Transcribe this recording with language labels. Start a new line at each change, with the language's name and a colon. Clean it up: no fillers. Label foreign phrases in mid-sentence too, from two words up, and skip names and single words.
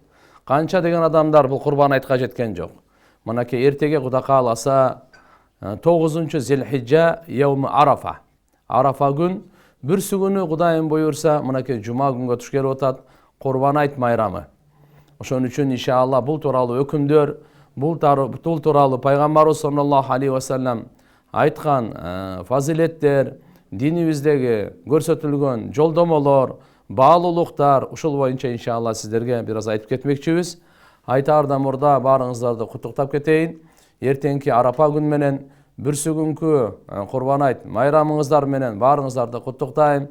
Kyrgyz: Канча деген адамдар бул курбан айтка жеткен жок. Мынакей эртеге Кудай кааласа 9-чу Зилхижжа,
Arabic: يوم عرفة.
Kyrgyz: Арафа күн, бүрсү күнү Кудайым буйурса, мынакей жума күнгө туш келип атат, курбан айт майрамы. Ошон үчүн иншалла бул тууралуу өкүмдөр, бул тууралуу Пайгамбарыбыз
Arabic: صلى الله عليه وسلم
Kyrgyz: айткан фазилеттер, динибиздеги көрсөтүлгөн жолдомолор, баалуулуктар, ушул боюнча иншалла сиздерге бир аз айтып кетмекчибиз. Айтаардан мурда баарыңыздарды куттуктап кетейин. Эртеңки Арапа күн менен бүрсү күнкү курбан айт майрамыңыздар менен баарыңыздарды куттуктайм.